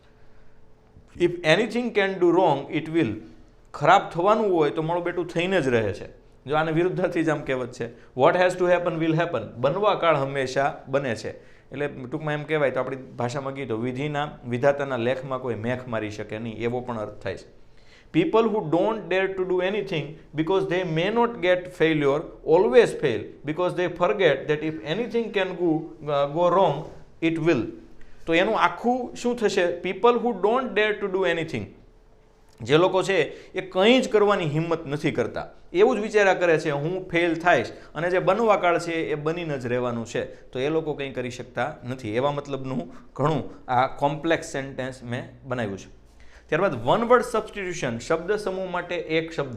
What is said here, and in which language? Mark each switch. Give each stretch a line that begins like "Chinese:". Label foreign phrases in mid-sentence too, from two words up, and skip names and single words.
English: if anything can do wrong it will.
Gujarati: ખરાબ થવાનું હોય તો મારું બેટું થઈને જ રહે છે. જો આને વિરુદ્ધાર્થી જ આમ કહેવત છે.
English: what has to happen will happen.
Gujarati: બનવા કાળ હંમેશા બને છે. એટલે ટૂંકમાં એમ કહેવાય તો આપણી ભાષામાં કીધું વિધિના વિધાતાના લેખમાં કોઈ મેખ મારી શકે નહીં એવો પણ અર્થ થાય છે.
English: People who don't dare to do anything because they may not get failure always fail because they forget that if anything can go wrong, it will.
Gujarati: તો એનું આખું શું થશે?
English: People who don't dare to do anything.
Gujarati: જે લોકો છે એ કંઈ જ કરવાની હિંમત નથી કરતા, એવું જ વિચાર્યા કરે છે હું ફેલ થાઈશ, અને જે બનવા કાળ છે એ બનીને જ રહેવાનું છે, તો એ લોકો કંઈ કરી શકતા નથી. એવા મતલબનું ઘણું આ
English: complex sentence
Gujarati: મેં બનાવ્યું છે. ત્યારબાદ
English: one word substitution,
Gujarati: શબ્દ સમૂહ માટે એક શબ્દ.